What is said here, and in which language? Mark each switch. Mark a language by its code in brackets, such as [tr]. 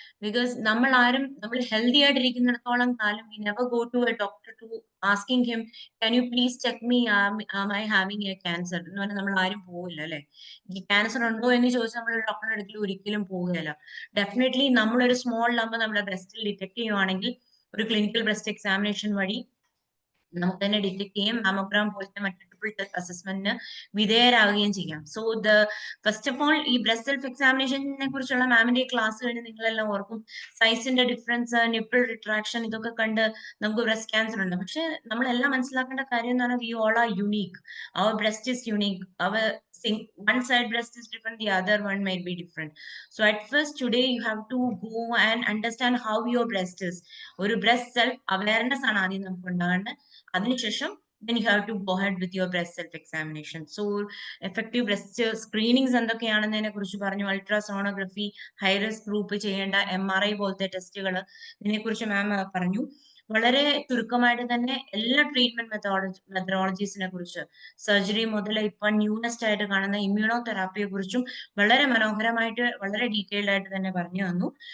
[en] Because [ml] നമ്മൾ healthy ആയിട്ടിരിക്കുന്നിടത്തോളം കാലം [en] we never go to a doctor to asking him can you please check me, am I having a cancer [ml] എന്ന് പറഞ്ഞാൽ നമ്മൾ ആരും പോവില്ല അല്ലെ. ഈ ക്യാൻസർ ഉണ്ടോ എന്ന് ചോദിച്ചാൽ നമ്മൾ ഡോക്ടറുടെ അടുക്കൽ ഒരിക്കലും പോവുകയില്ല. ഡെഫിനറ്റ്ലി നമ്മളൊരു സ്മോൾ നമ്പർ നമ്മുടെ ബ്രസ്റ്റിൽ ഡിറ്റക്ട് ചെയ്യുവാണെങ്കിൽ ഒരു ക്ലിനിക്കൽ ബ്രസ്റ്റ് എക്സാമിനേഷൻ വഴി നമുക്ക് തന്നെ ഡിറ്റക്ട് ചെയ്യാം, മാമോഗ്രാം പോലത്തെ മൾട്ടിപ്പിൾ ടെസ്റ്റ് അസസ്മെന്റിന് വിധേയരാകുകയും ചെയ്യാം. സോ ഫസ്റ്റ് ഓഫ് ഓൾ ഈ ബ്രസ്റ്റ് സെൽഫ് എക്സാമിനേഷനെ കുറിച്ചുള്ള മാമിന്റെ ക്ലാസ് കഴിഞ്ഞ് നിങ്ങളെല്ലാം ഓർക്കും, സൈസിന്റെ ഡിഫറൻസ്, നിപ്പിൾ റിട്രാക്ഷൻ, ഇതൊക്കെ കണ്ട് നമുക്ക് ബ്രസ്റ്റ് ക്യാൻസർ ഉണ്ട്. പക്ഷെ നമ്മളെല്ലാം മനസ്സിലാക്കേണ്ട കാര്യം എന്ന് പറഞ്ഞാൽ [en] We all are unique, our breast is unique, our one side breast is different, the other one might be different. So at first today you have to go and understand how your breast is. [ml] ഒരു breast self awareness ആണ് ആദ്യം നമുക്ക് ഉണ്ടാകേണ്ടത്. [en] അതിനുശേഷം then you have to go ahead with your breast self examination. [ml] So effective breast screenings എന്തൊക്കെയാണെന്നതിനെ കുറിച്ച് പറഞ്ഞു, ultrasonography, high risk group ചെയ്യേണ്ട MRI പോലത്തെ ടെസ്റ്റുകൾ, ഇതിനെ കുറിച്ച് മാം പറഞ്ഞു. വളരെ ചുരുക്കമായിട്ട് തന്നെ എല്ലാ ട്രീറ്റ്മെന്റ് മെത്തഡോളജീസിനെ കുറിച്ച്, സർജറി മുതൽ ഇപ്പൊ ന്യൂനെസ്റ്റ് ആയിട്ട് കാണുന്ന ഇമ്മ്യൂണോ തെറാപ്പിയെ കുറിച്ചും വളരെ മനോഹരമായിട്ട് വളരെ ഡീറ്റെയിൽഡ് ആയിട്ട് തന്നെ പറഞ്ഞു തന്നു.